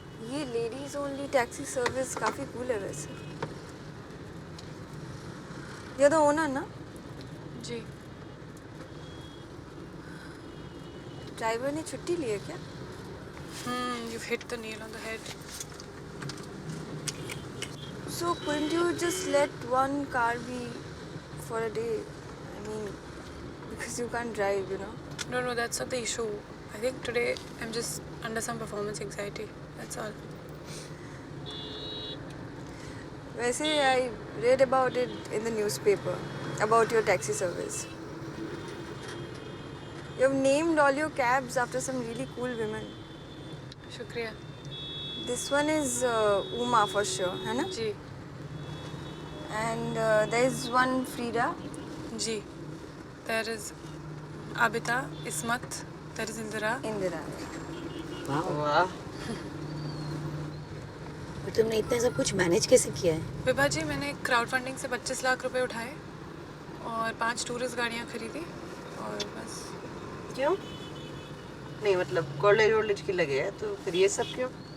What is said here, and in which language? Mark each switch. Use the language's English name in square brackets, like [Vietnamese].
[Hindi] ये ladies only taxi service काफ़ी cool है वैसे। ये तो ओनर ना? जी। ड्राइवर ने छुट्टी ली है क्या? [English] You've hit the nail on the head. So couldn't you just let one car be for a day? I mean, because you can't drive, you know. No, that's not the issue. I think today I'm just under some performance anxiety. That's all. वैसे I read about it in the newspaper about your taxi service. You have named all your cabs after some really cool women. [Hindi] शुक्रिया। [English] This one is Uma for sure, [Hindi] है ना? जी। [English] And there is one Frida. [Hindi] Ji. [English] There is Abita, Ismat, there is Indira. Indira. [Hindi] वाह और तुमने इतना सब कुछ manage कैसे किया है? विभा जी, मैंने क्राउड फंडिंग से 25 लाख रुपए उठाए और 5 टूरिस्ट गाड़ियाँ खरीदी और बस। क्यों नहीं मतलब कॉलेज की लगे है तो फिर ये सब क्यों